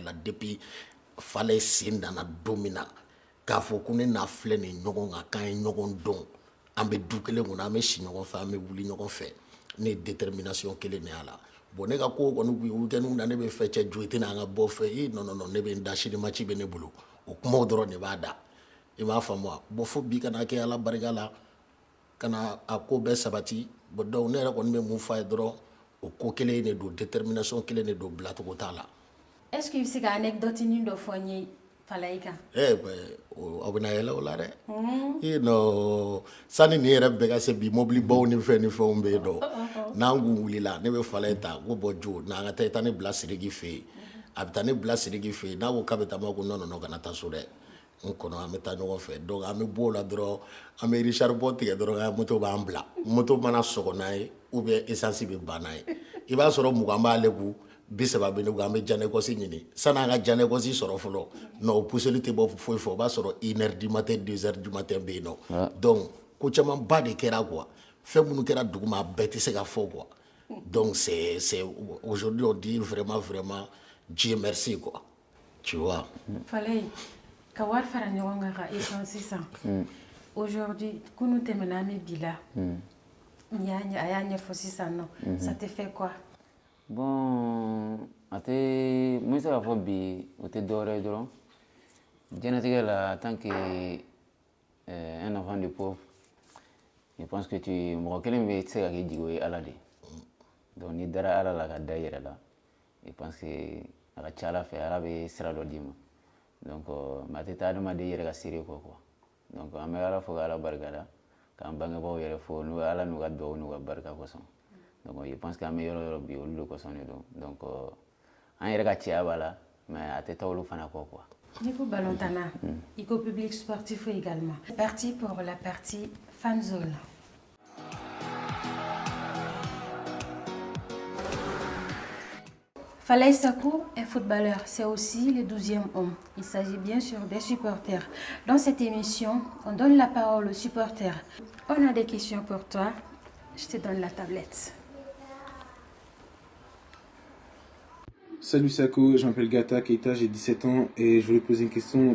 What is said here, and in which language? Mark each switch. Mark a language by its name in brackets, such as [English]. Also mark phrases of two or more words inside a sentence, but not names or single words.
[Bambara] la depuis Falaye sen nana don min na k'a fɔ ko ne n'a filɛ nin ɲɔgɔn kan k'an ye ɲɔgɔn dɔn an bɛ du kelen kɔnɔ an bɛ si ɲɔgɔn fɛ an bɛ wuli ɲɔgɔn fɛ ne ye détermination kelen de y'a la bon ne ka ko kɔni bi weekend na ne bɛ fɛ cɛ jo i tɛna an ka bɔ fɛ non ne bɛ n da sini match bɛ ne bolo o kumaw dɔrɔn de b'a da i m'a faamu wa bon fo bi kana kɛ Ala barika la kana a ko bɛɛ sabati bon donc ne yɛrɛ kɔni bɛ mun f'a ye dɔrɔn o ko kelen de don détermination kelen de don bilacogo t'a la. [French] est-ce que [Bambara] i bɛ se ka anecdote nin dɔ fɔ n ye Falaye kan? aw bɛna yɛlɛ o la dɛ non sani nin yɛrɛ bɛɛ ka se bi mobili baw ni fɛnw bɛ yen nɔ n'an kun wulila ne bɛ Falaye ta ko bɔ jo n'an ka taa i taa ne bila Sidiki fɛ yen a bɛ taa ne bila Sidiki fɛ yen n'a ko k'a bɛ taa ma ko non kana taa so dɛ n kɔnɔ an bɛ taa ɲɔgɔn fɛ donc an bɛ bɔ o la dɔrɔn an bɛ Richard bɔ tigɛ dɔrɔn moto b'an bila moto mana sɔgɔ n'a ye [French] ou bien [Bambara] essence bɛ ban n'a ye i b'a sɔrɔ 20 b'ale kun 30 bɛ ne kun an bɛ Janɛkɔsi ɲini sanni an ka Janɛkɔsi sɔrɔ fɔlɔ non o puseli tɛ bɔ foyi fɔ o b'a sɔrɔ [French] 1h du matin 2h du matin [Bambara] bɛ yen nɔ donc ko camanba de kɛra quoi fɛn minnu kɛra duguma a bɛɛ tɛ se ka fɔ [French] quoi donc c'est aujourd'hui on dit vraiment Dieu merci quoi tu vois. [Bambara] Falaye ka wari fara ɲɔgɔn kan ka essence sisan aujourd'hui kunu tɛmɛna an bɛ bi la a y'a ɲɛfɔ sisan nɔ [French] ça te fait quoi? [Bambara] Bon a tɛ n bɛ se k'a fɔ bi o tɛ dɔwɛrɛ ye dɔrɔn diɲɛlatigɛ la [French] en tant que un enfant de pauvre je pense que [Bambara] mɔgɔ kelen bɛ se ka kɛ jigo ye Ala de donc n'i dara Ala la ka da i yɛrɛ la [French] je pense que [Bambara] a ka ca Ala fɛ Ala bɛ sira dɔ d'i ma donc mais a tɛ taa adamaden yɛrɛ ka seere kɔ quoi donc an bɛ Ala fo ka Ala barikada k'an bangebaaw yɛrɛ fo n'u Ala n'u ka duwawu n'u ka barika kosɔn donc [French] je pense [Bambara] qu'an bɛ yɔrɔ bi olu de kosɔn de don donc an yɛrɛ ka cɛya b'a la mais a tɛ taa olu fana kɔ quoi. Ni ko balontana i ko [French] public sportif également. C'est parti pour la partie fan zone. Falaye Sako, un footballeur, c'est aussi le 12e homme. Il s'agit bien sûr des supporters. Dans cette émission, on donne la parole aux supporters. On a des questions pour toi. Je te donne la tablette. Salut Sako, je m'appelle Gata Keita, j'ai 17 ans et je voulais poser une question.